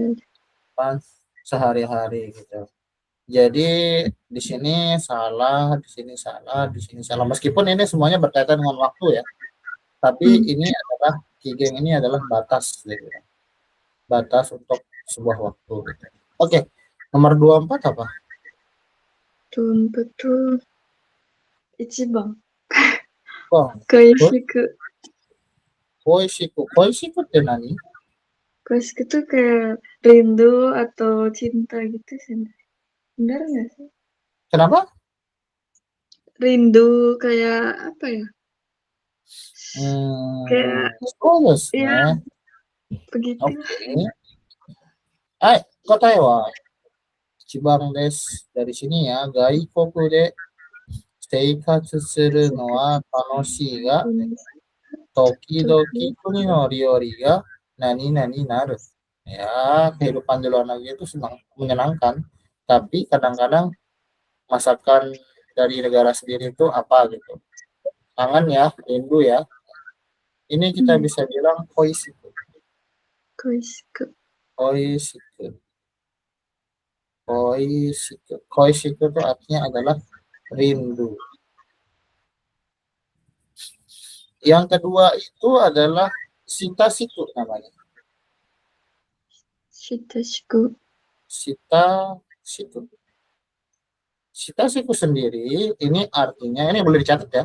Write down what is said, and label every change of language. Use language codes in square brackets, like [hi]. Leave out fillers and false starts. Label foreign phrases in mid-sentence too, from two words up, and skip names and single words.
[id] kehidupan sehari-hari gitu. Jadi di sini salah, di sini salah, di sini salah. Meskipun ini semuanya berkaitan dengan waktu ya, tapi ini adalah Kigeng ini adalah batas gitu. Batas untuk sebuah waktu gitu. Oke, nomor 24 apa? betul, Ichiban. Oh, Koishiku. [ja] 恋しく。恋しくって何？ [id] Koishiku tuh kayak rindu atau cinta gitu sih. Benar nggak sih? Kenapa? Rindu kayak apa ya? Kayak, [ja] そうです ya ね。 [id] begitu. Oke. Hai, [ja] 答えは一番です。 [id] dari sini ya, [ja] 外国で生活するのは楽しいが、時々国の料理が何々なる。 [id] Ya, kehidupan di luar negeri itu senang, menyenangkan. Tapi kadang-kadang masakan dari negara sendiri itu apa gitu. Kangen ya, rindu ya. Ini kita bisa bilang koisiku. Koishiku. [ja] 恋しく。恋しく. [id] Koisiku itu artinya adalah rindu. Yang kedua itu adalah [ja] 親しく [id] namanya. Shitashiku. Sita siku. [ja] 親しく [id] sendiri ini artinya, ini boleh dicatat ya.